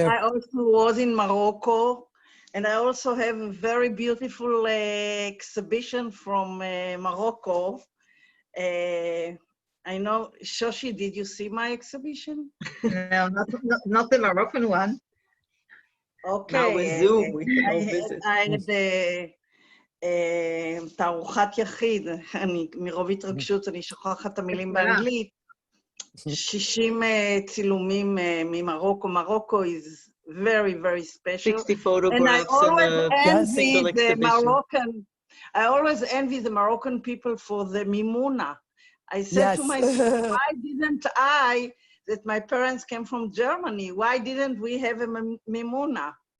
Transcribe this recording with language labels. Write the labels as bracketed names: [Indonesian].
[English] I also was in Morocco, and I also have a very beautiful exhibition from Morocco. I know, Shoshi, did you see my exhibition? No, not the Moroccan one. Now with Zoom, we can all visit. I had [Hebrew] תערוכת יחיד, מרוב התרגשות אני שוכחת את המילים באנגלית, 60 צילומים ממרוקו. [English] Morocco is very, very special. 60 photographs and a single exhibition. I always envy the Moroccan people for the mimuna. I said to myself, why didn't I, that my parents came from Germany, why didn't we have a mimuna?